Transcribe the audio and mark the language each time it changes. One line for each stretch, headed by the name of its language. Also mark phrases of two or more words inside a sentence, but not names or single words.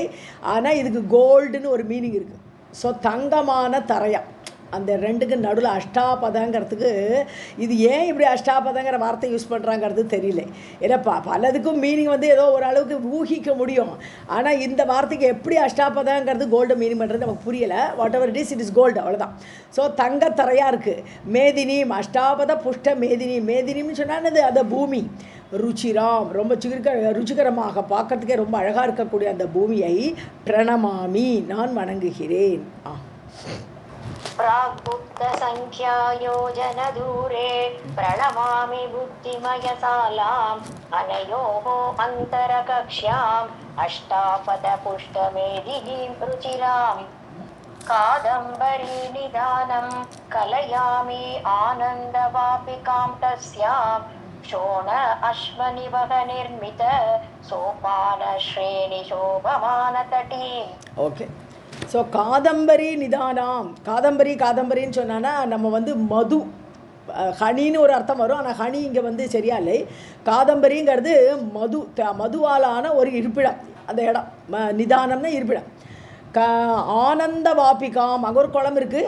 Tamil: ஆனால் இதுக்கு கோல்டுன்னு ஒரு மீனிங் இருக்குது. ஸோ தங்கமான தரையம், அந்த 2க்கு நடுவில் அஷ்டாபதங்கிறதுக்கு இது ஏன் இப்படி அஷ்டாபதங்கிற வார்த்தை யூஸ் பண்ணுறாங்கிறது தெரியல. ஏன்னா பலதுக்கும் மீனிங் ஏதோ ஓரளவுக்கு ஊகிக்க முடியும். ஆனால் இந்த வார்த்தைக்கு எப்படி அஷ்டாபதங்கிறது
English: gold meaning
Tamil: பண்ணுறது நமக்கு புரியலை.
English: what ever it is gold,
Tamil: அவ்வளோதான். ஸோ தங்கத்தரையாக இருக்குது.
Sanskrit: मेदिनीम् अष्टापद पुष्ट मेदिनी.
Tamil: மேதினின்னு சொன்னானது அந்த பூமி. ருச்சிராம், ரொம்ப ருச்சிகரமாக பார்க்கறதுக்கே ரொம்ப அழகாக இருக்கக்கூடிய அந்த பூமியை பிரணமாமி, நான் வணங்குகிறேன்.
Sanskrit: प्रागुप्त संख्या योजन दूरे प्रणमामि बुद्धिमयसालाम् अनयोः अन्तरकक्ष्याम् अष्टापदपुष्टमेदिनीं रुचिराम्. कादम्बरी निदानं कलयामि आनन्दवापिकां तस्यां शोण अश्वनिवह निर्मित सोपानश्रेणि शोभमानतटीम्. ओके.
Tamil: ஸோ
Sanskrit: कादम्बरी निदानम्.
Tamil: காதம்பரின்னு சொன்னான்னா நம்ம மது, ஹனின்னு ஒரு அர்த்தம் வரும். ஆனால் ஹனி இங்கே சரியா இல்லை. காதம்பரிங்கிறது மதுவாலான ஒரு இருப்பிடம், அந்த இடம். நிதானம்னா இருப்பிடம்.
Sanskrit: आनन्द वापिकाम्,
Tamil: அங்கே ஒரு குளம் இருக்குது.